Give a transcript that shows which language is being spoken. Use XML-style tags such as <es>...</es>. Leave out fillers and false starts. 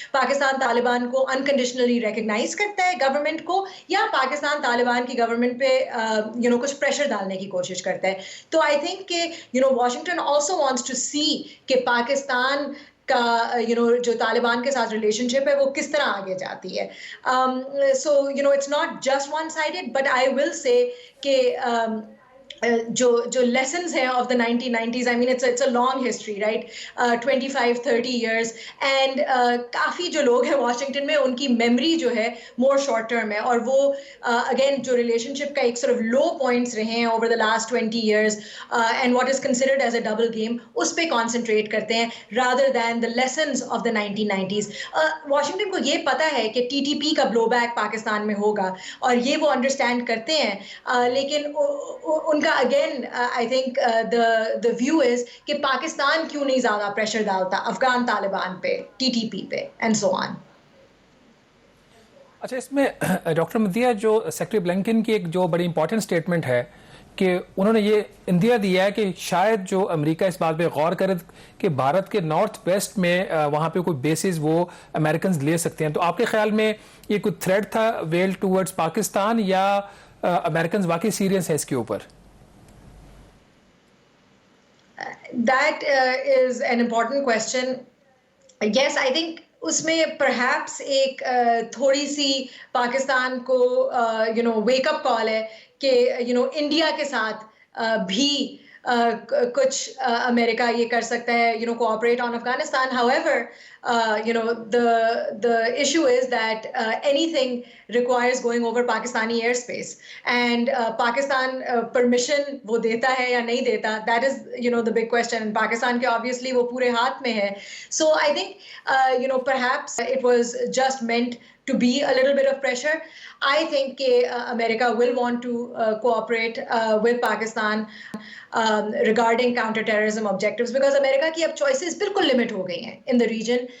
<hi>पाकिस्तान तालिबान को unconditionally recognise करता है गवर्नमेंट को, या पाकिस्तान तालिबान की गवर्नमेंट पे कुछ प्रेशर डालने की कोशिश करता है. तो आई थिंक कि</hi> <en>Washington also wants to see</en> <hi>कि पाकिस्तान का जो तालिबान के साथ रिलेशनशिप है वो किस तरह आगे जाती है.</hi> <en>So it's not just one sided, but I will say कि जो lessons हैं of the 1990s, I mean it's a long history, right?</en> <hi>25-30 years, and काफ़ी जो लोग हैं Washington में उनकी memory जो है more short term है, और वो again जो relationship का एक sort of low points रहे हैं over the last 20 years</hi> <en>and what is considered as a double game,</en> <hi>उस पे concentrate करते हैं</hi> <en>rather than the lessons of the 1990s.</en> <hi>Washington को ये पता है कि TTP का blowback पाकिस्तान में होगा और ये वो understand करते हैं, लेकिन उनका again</hi> <en>I think the view is</en> <hi>कि पाकिस्तान क्यों नहीं ज़्यादा pressure डालता अफगान तालिबान पे, TTP पे and so on. अच्छा, इसमें डॉक्टर मदिया जो सेक्रेटरी ब्लिंकन की एक जो बड़ी इंपॉर्टेंट स्टेटमेंट है कि उन्होंने ये इंदिया दिया है कि शायद जो अमेरिका इस बात पे गौर करे कि भारत के नॉर्थ वेस्ट में वहाँ पे कोई बेसिस वो अमेरिकन ले सकते हैं. तो आपके ख्याल में ये कोई थ्रेट था वेल टूवर्ड्स पाकिस्तान, या अमेरिकन वाकई सीरियस है इसके ऊपर?</hi> <en>That is an important question.</en> <hi>Yes, I think उसमें perhaps एक थोड़ी सी पाकिस्तान को wake up call है कि इंडिया के साथ भी कुछ अमेरिका ये कर सकता है,</hi> <en>cooperate on Afghanistan. However, the issue is that anything requires going over Pakistani airspace, and Pakistan permission</en> <hi>वो देता है या नहीं देता,</hi> <en>that is the big question.</en> <hi>And Pakistan के obviously वो पूरे हाथ में है.</hi> <en>So I think perhaps it was just meant to be a little bit of pressure. I think America will want to cooperate with Pakistan regarding counter-terrorism objectives, because America</en> <hi>की अब choices बिल्कुल limit हो गई हैं</hi> <en>in the region.</en>